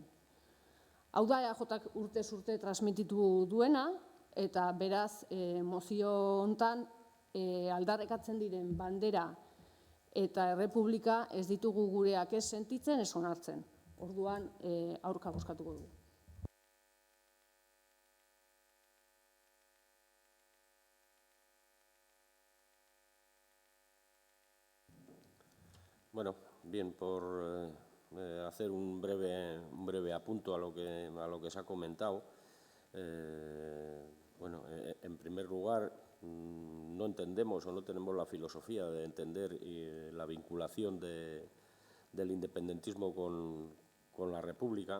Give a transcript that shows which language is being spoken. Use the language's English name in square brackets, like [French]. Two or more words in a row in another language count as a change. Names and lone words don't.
[Basque] Hau da EAJak urtez urte transmititu duena, eta beraz mozio hontan aldarrikatzen diren bandera eta errepublika ez ditugu gureak ez sentitzen, ez onartzen. Orduan aurka bozkatuko dugu. [Spanish] Bueno, bien, por hacer un breve apunto a lo que se ha comentado. En primer lugar, no entendemos o no tenemos la filosofía de entender la vinculación del independentismo con la República.